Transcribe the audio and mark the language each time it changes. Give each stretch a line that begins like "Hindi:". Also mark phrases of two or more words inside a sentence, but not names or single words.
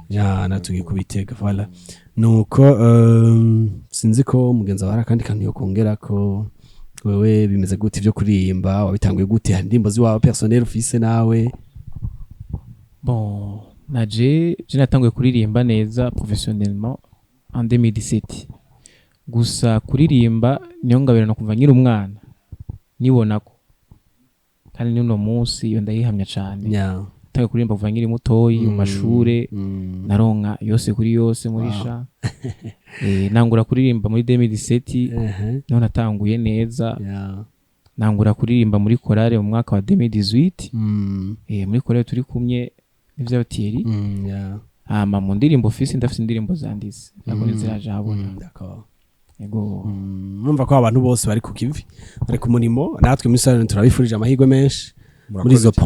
Rundi: Ya, na tugiye kubitega, voilà. Mm. Nuko, eh, sinzi ko mugenzi wawe hari akandi kantu yokongera ko wewe bimeze gute ivyo kuririmba, wabitanguye gute, hari indirimbo ziwawe personnel ufise nawe? Bon, naje, je natanguye kuririmba neza professionnellement en deux mille dix-sept. Gusa kuririmba niyo ngabiro no kuva nkiri umwana, nibonako. Kandi n'uno munsi iyo ndayihamya cane. Ya. Natanguye kuririmba kuva nkiri mutoyi, mu Mm. mashure, Mm. naronka yose kuri yose muri Wow. sha. Eh, nangura kuririmba muri deux mille dix-sept, Ehe. niho natanguye neza. Ya. Nangura kuririmba muri chorale mu mwaka wa deux mille dix-huit. Mm. Eh, muri chorale turi kumwe n'ivya Thierry. Mm, ya. Hama mu ndirimbo ufise, ndafise indirimbo zanditse. Ntabwo Mm. ntiziraje ahabona. Mm, d'accord. Yego. Mm, urumva ko abantu bose bari ku kivi, bari ku murimo, natwe muri Siren turabifurije amahirwe menshi muri Murakoze izo cyane.